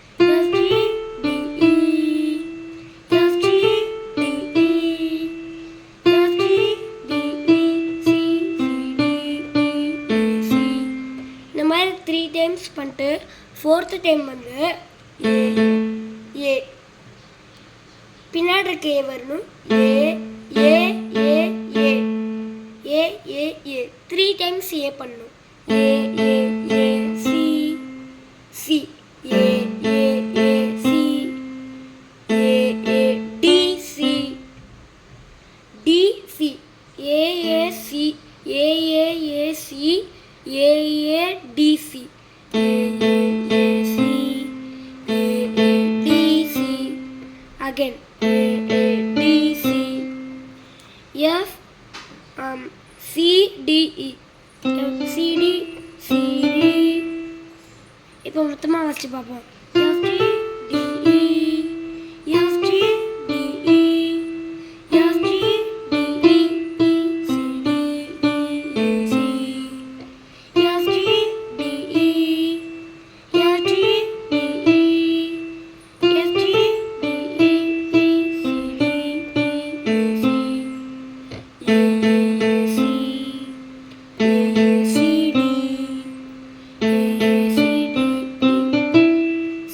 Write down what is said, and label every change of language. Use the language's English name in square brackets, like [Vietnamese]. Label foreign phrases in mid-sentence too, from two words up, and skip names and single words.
[Tamil] இந்த மாதிரி 3 டைம்ஸ் பண்ணிட்டு 4th டைம் ஏ பின்னாடி இருக்க ஏ வரணும். [English] A A A A A A A 3 times A பண்ணணும். A A A C C A A A C A A D C D C A A C A A A C A A D C A A A C A A D C again A A D C F C D E F C D C D [Tamil] இப்போ மொத்தமாக வாசிச்சு பார்ப்போம். [English] F G D E F G D E F G D E E C D E E C F G D E F G D E F G D E E C D E E C E C E C D E C D E